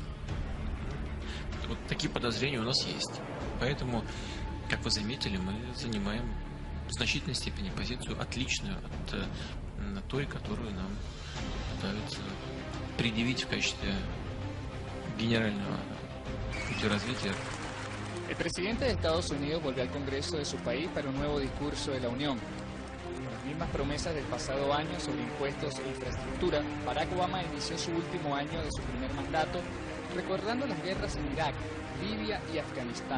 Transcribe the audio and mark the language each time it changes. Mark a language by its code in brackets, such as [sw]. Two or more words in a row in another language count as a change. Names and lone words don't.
[ru] Вот такие подозрения у нас есть. Поэтому, как вы заметили, мы занимаем в значительной степени позицию отличную от той, которую нам пытаются предъявить в качестве генерального пути развития. [es] El presidente de Estados Unidos volvió al Congreso de su país para un nuevo discurso de la Unión. Con las mismas promesas del pasado año sobre impuestos e infraestructura, Barack Obama inició su último año de su primer mandato recordando las guerras en Irak, Libia y Afganistán.